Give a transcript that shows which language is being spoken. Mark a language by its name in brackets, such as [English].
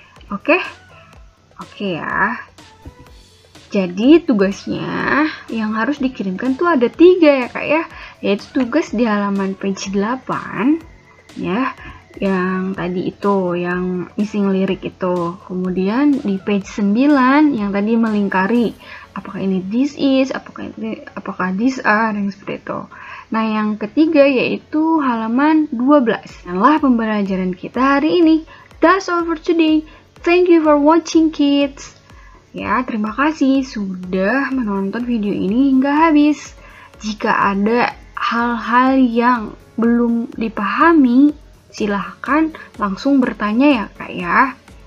[Indonesian] Oke ya. Jadi tugasnya yang harus dikirimkan tuh ada 3 ya kak ya, yaitu tugas di halaman page 8 ya, yang tadi itu yang missing lirik itu. Kemudian di page 9 yang tadi melingkari apakah ini this is, apakah these are, yang seperti itu. Nah, yang ketiga yaitu halaman 12. Inilah pembelajaran kita hari ini. [English] That's all for today. Thank you for watching kids. [Indonesian] Ya, terima kasih sudah menonton video ini hingga habis. Jika ada hal-hal yang belum dipahami, silahkan langsung bertanya ya kak ya.